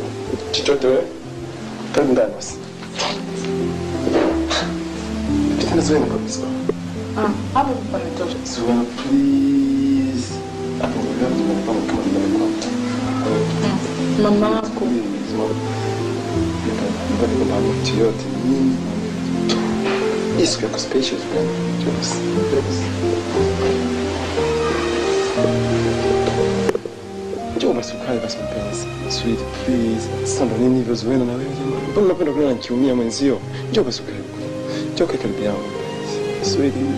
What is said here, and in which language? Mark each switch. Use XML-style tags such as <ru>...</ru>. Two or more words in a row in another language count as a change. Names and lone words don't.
<sw>Chochote wewe. Karibu ndani basi. Tena Zuena kabisa. Hapo kwa mtoto. Zuena please. Hapo ndio kama ndani kwangu. Mama yako. Ndio kwa mtu yote nini?</sw> <pt>Isso que é com os peixes, velho.</pt> <sw>Njoo basi ukae basi mpenzi.</sw> <en>Sweet, please.</en> <sw>Sasa ndo nini hivyo Zuena na wewe jamani? Mbona unapenda kuniona nikiumia mwenzio? Njoo basi ukae. Njoo kae karibu yangu. Sweet.</sw>